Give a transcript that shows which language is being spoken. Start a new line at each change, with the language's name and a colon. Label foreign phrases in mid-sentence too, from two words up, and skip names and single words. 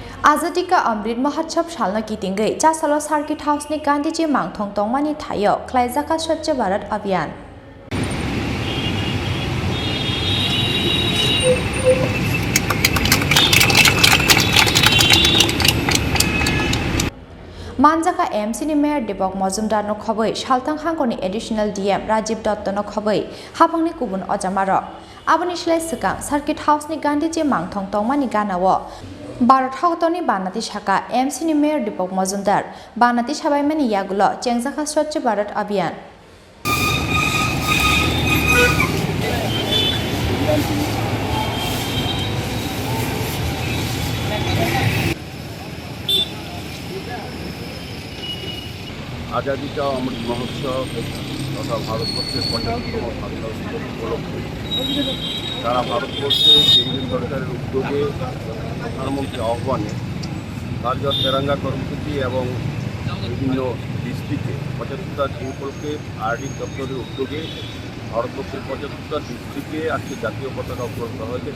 Kok Borok: आजादी का अमृत महोत्सव सालना गिदिंगै चासालो सार्किट हाउसनि गांधीजी मांगथं तंमानि थायो ख्लाइजाका स्वच्छ भारत अभियान मानजाका एमसीनि मेयर दीपक मजुमदार नो खबै सालथां हांगनि
English: Additional DM
Kok Borok: राजीव दत्त नो खबै हाफांनि गुबुन अजामार आबनि सिलाय सिगां सार्किट हाउसनि गांधीजी मांगथं तंमानि गानाव भारत हाउतनि बानाति शाखा एमसीनि मेयर दीपक मजुमदार बानाति साबायमानि यागुलो चेंजाका स्वच्छ भारत अभियान
Bangla: आजादी का अमृत महोत्सव तथा भारतवर्षের ৫৫তম স্বাধীনতা দিবস উপলক্ষে সারা ভারতবর্ষে কেন্দ্রীয় সরকারের উদ্যোগে প্রধানমন্ত্রী আহ্বানে কার্যত তেরঙ্গা কর্মসূচি এবং বিভিন্ন ডিস্ট্রিক্টে ৭৫টা উপলক্ষে আরডি দপ্তরের উদ্যোগে ভারতবর্ষের ৭৫টা ডিস্ট্রিক্টে আজকে জাতীয় পতাকা উত্তোলন করা হয়েছে।